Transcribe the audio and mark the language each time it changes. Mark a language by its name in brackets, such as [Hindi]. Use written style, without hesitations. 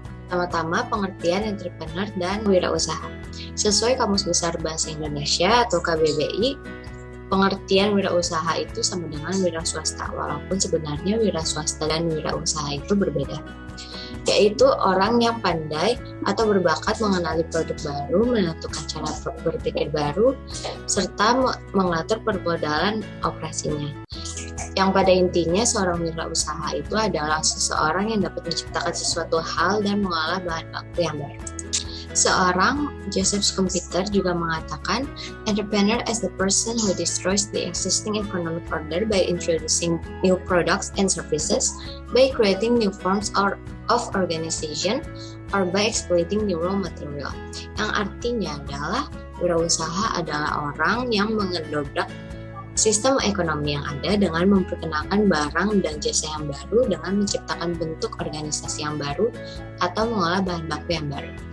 [Indonesian] Pertama-tama, pengertian entrepreneur dan wirausaha. Sesuai Kamus Besar Bahasa Indonesia atau KBBI, pengertian wirausaha itu sama dengan wiraswasta, walaupun sebenarnya wiraswasta dan wirausaha itu berbeda, yaitu orang yang pandai atau berbakat mengenali produk baru, menentukan cara berpikir baru, serta mengatur permodalan operasinya. Yang pada intinya, seorang wirausaha itu adalah seseorang yang dapat menciptakan sesuatu hal dan mengolah bahan baku yang baru. Seorang Joseph Schumpeter juga mengatakan, [English] entrepreneur is the person who destroys the existing economic order by introducing new products and services, by creating new forms of organization, or by exploiting new raw material. [Indonesian] Yang artinya adalah wirausaha adalah orang yang mengedobrak sistem ekonomi yang ada dengan memperkenalkan barang dan jasa yang baru, dengan menciptakan bentuk organisasi yang baru, atau mengolah bahan baku yang baru.